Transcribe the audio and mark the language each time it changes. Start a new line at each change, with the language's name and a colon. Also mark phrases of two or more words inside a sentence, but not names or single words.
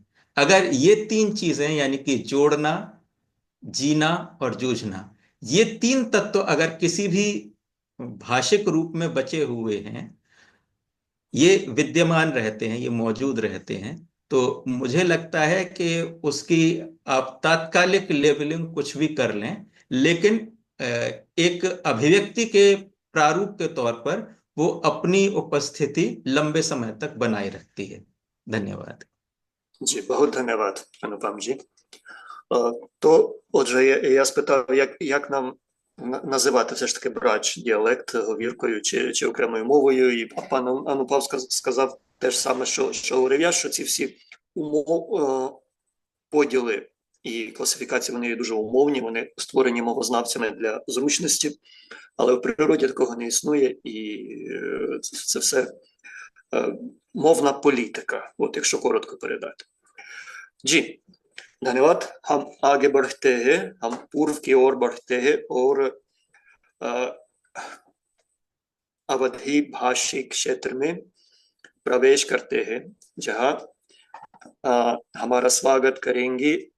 Hindi: अगर ये तीन चीजें, यानी कि जोड़ना, जीना और जूझना, ये तीन तत्व अगर किसी भी भाषिक रूप में बचे हुए हैं, ये विद्यमान रहते हैं, ये मौजूद रहते हैं, तो मुझे लगता है कि उसकी आप तात्कालिक लेबलिंग कुछ भी कर लें, लेकिन एक अभिव्यक्ति के प्रारूप के तौर पर वो अपनी उपस्थिति लंबे समय तक बनाए रखती है। धन्यवाद। जी, बहुत धन्यवाद, अनुपम जी.
Ukrainian: То, отже, я спитав, як нам називати все ж таки брач діалект говіркою чи окремою мовою, і пан Анупав сказав те ж саме, що говорив я, що ці всі поділи і класифікації, вони є дуже умовні, вони створені мовознавцями для зручності, але в природі такого не існує, і це все мовна політика, от якщо коротко передати.
Hindi: जी, धन्यवाद. हम आगे बढ़ते हैं, हम पूर्व की ओर बढ़ते हैं और अवधी भाषी क्षेत्र में प्रवेश करते हैं, जहां हमारा स्वागत करेंगी